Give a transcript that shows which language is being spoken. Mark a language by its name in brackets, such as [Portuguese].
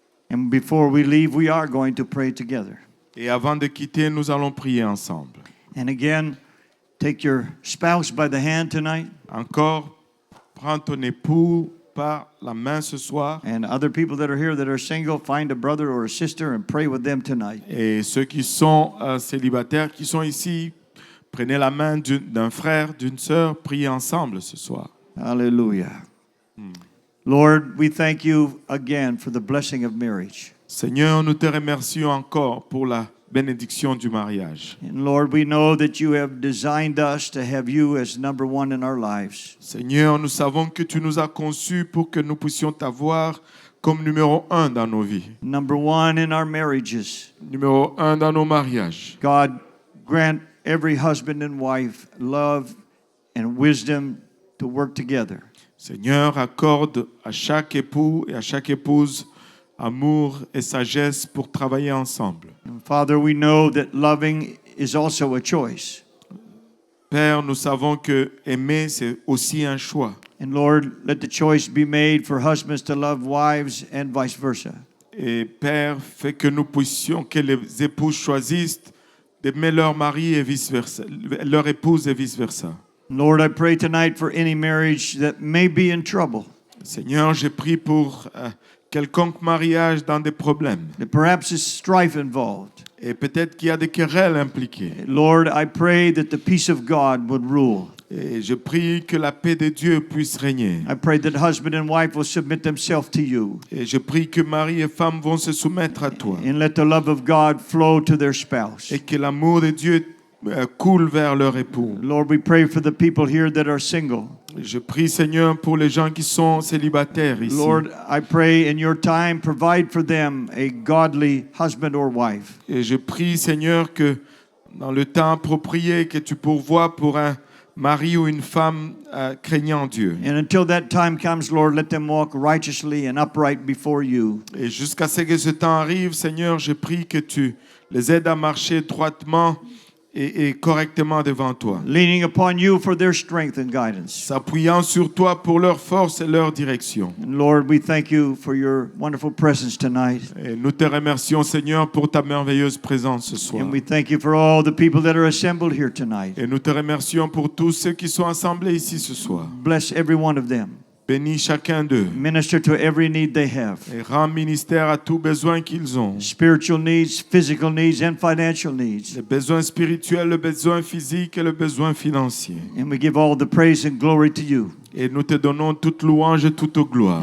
[English] And before we leave, we are going to pray together. [French] Et avant de quitter, nous allons prier ensemble. [English] And again, take your spouse by the hand tonight. [French] Encore, prends ton époux par la main ce soir. [English] And other people that are here that are single, find a brother or a sister and pray with them tonight. [French] Et ceux qui sont célibataires, qui sont ici, prenez la main d'un frère, d'une sœur, priez ensemble ce soir. [English] Hallelujah. Lord, we thank you again for the blessing of marriage. [French] Seigneur, nous te remercions encore pour la bénédiction du mariage. [English] And Lord, we know that you have designed us to have you as number one in our lives. [French] Seigneur, nous savons que tu nous as conçus pour que nous puissions t'avoir comme numéro 1 dans nos vies. [English] Number one in our marriages. [French] Numéro 1 dans nos mariages. [English] God, grant every husband and wife love and wisdom to work together. [French] Seigneur, accorde à chaque époux et à chaque épouse amour et sagesse pour travailler ensemble. [English] And Father, we know that loving is also a choice. [French] Père, nous savons que aimer, c'est aussi un choix. [English] And Lord, let the choice be made for husbands to love wives and vice versa. [French] Et Père, fais que nous puissions, que les épouses choisissent d'aimer leur mari et vice-versa, leur épouse et vice-versa. [English] Lord, I pray tonight for any marriage that may be in trouble. [French] Seigneur, j'ai prié pour quelconque mariage dans des problèmes. [English] That perhaps there's strife involved. [French] Et peut-être qu'il y a des querelles impliquées. [English] Lord, I pray that the peace of God would rule. [French] Et je prie que la paix de Dieu puisse régner. [English] I pray that husband and wife will submit themselves to you. [French] Et je prie que mari et femme vont se soumettre à toi. [English] And let the love of God flow to their spouse. [French] Et que l'amour de Dieu coule vers leur époux. [English] Lord, we pray for the people here that are single. [French] Je prie, Seigneur, pour les gens qui sont célibataires ici. [English] Lord, I pray in your time, provide for them a godly husband or wife. [French] Et je prie, Seigneur, que dans le temps approprié, que tu pourvoies pour un mari ou une femme craignant Dieu. [English] And until that time comes, Lord, let them walk righteously and upright before you. [French] Et jusqu'à ce que ce temps arrive, Seigneur, je prie que tu les aides à marcher droitement et correctement devant toi, [English] Leaning upon you for their strength and guidance. [French] s'appuyant sur toi pour leur force et leur direction. [English] And Lord, we thank you for your wonderful presence tonight. [French] Et nous te remercions, Seigneur, pour ta merveilleuse présence ce soir. [English] And we thank you for all the people that are assembled here tonight. [French] Et nous te remercions pour tous ceux qui sont assemblés ici ce soir. [English] Bless every one of them. [French] Bénis chacun d'eux [English] Minister to every need they have. [French] et rends ministère à tous besoins qu'ils ont. [English] Spiritual needs, physical needs, and financial needs. [French] Le besoin spirituel, le besoin physique et le besoin financier. [English] And we give all the praise and glory to you. [French] Et nous te donnons toute louange et toute gloire.